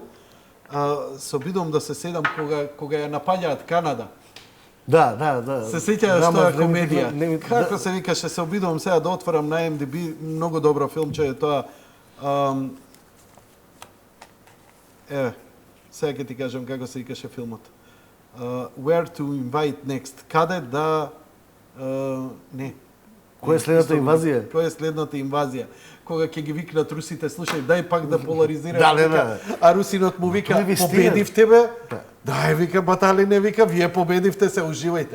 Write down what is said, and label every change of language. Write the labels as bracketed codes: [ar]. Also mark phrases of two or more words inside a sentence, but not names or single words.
[mk] Се обидувам да се седам кога ја напаѓаат Канада. Да. Се сеќаваш тоа комедија? Како се викаше, се обидувам сега да отворам на IMDb, многу добро филмче е тоа. Сега ќе ти кажам како се викаше филмот. [en] Where to invite next? [mk] Каде да не. Која е следната инвазија? Која е следната инвазија? Кога ќе ги викнат русите, слушај, дај пак да поларизираме. Да. А русинот му вика, победивте бе. Дај, вика, батали не вика, вие победивте се, уживајте.